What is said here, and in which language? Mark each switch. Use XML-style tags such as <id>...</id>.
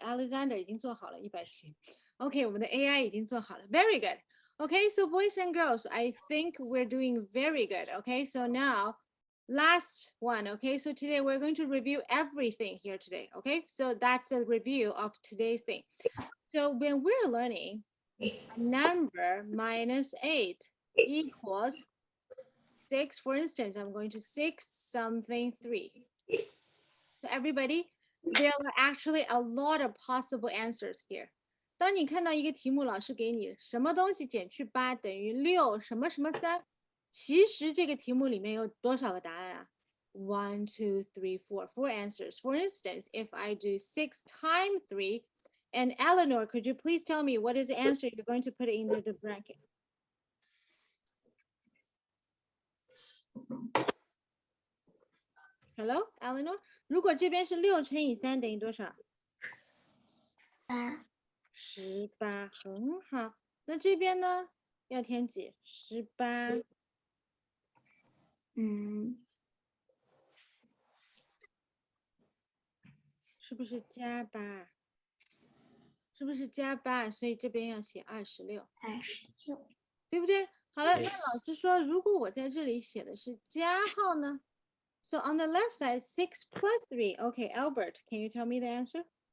<zh>Alexander 已经做好了170。OK， 我们的 AI 已经做好了。</zh> <en>Very good. Okay, so boys and girls, I think we're doing very good. Okay, so now last one. Okay, so today we're going to review everything here today. Okay, so that's a review of today's thing. So when we're learning a number minus 8 equals 6, for instance, I'm going to 6 something 3. So everybody, there are actually a lot of possible answers here.</en> <zh>当你看到一个题目，老师给你什么东西减去8等于6什么什么3，其实这个题目里面有多少个答案啊？1, 2, 3, 4,</zh> <en>4 answers. For instance, if I do 6 times 3, and Eleanor, could you please tell me what is the answer you're going to put in the bracket? Hello, Eleanor?</en> <zh>如果这边是6乘以3等于多少？18，很好。那这边呢？要填几？18。是不是加8？ 是不是加8？所以这边要写26，对不对？好了，那老师说，如果我在这里写的是加号呢？</zh> <en>So on the left side, 6 plus 3. Okay, Albert, can you tell me the answer?</en>